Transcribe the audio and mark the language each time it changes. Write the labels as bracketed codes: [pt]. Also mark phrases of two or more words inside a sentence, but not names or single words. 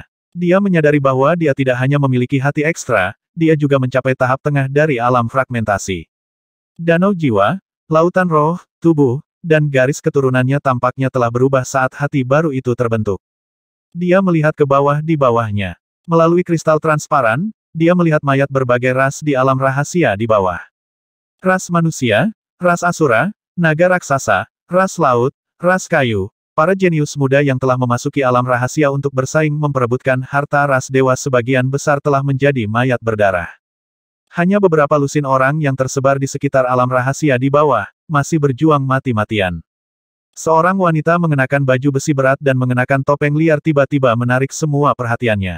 [id] Dia menyadari bahwa dia tidak hanya memiliki hati ekstra, dia juga mencapai tahap tengah dari alam fragmentasi. Danau jiwa, lautan roh, tubuh, dan garis keturunannya tampaknya telah berubah saat hati baru itu terbentuk. Dia melihat ke bawah di bawahnya. Melalui kristal transparan, dia melihat mayat berbagai ras di alam rahasia di bawah. Ras manusia, ras asura, naga raksasa, ras laut, ras kayu, para jenius muda yang telah memasuki alam rahasia untuk bersaing memperebutkan harta ras dewa sebagian besar telah menjadi mayat berdarah. Hanya beberapa lusin orang yang tersebar di sekitar alam rahasia di bawah, masih berjuang mati-matian. Seorang wanita mengenakan baju besi berat dan mengenakan topeng liar tiba-tiba menarik semua perhatiannya.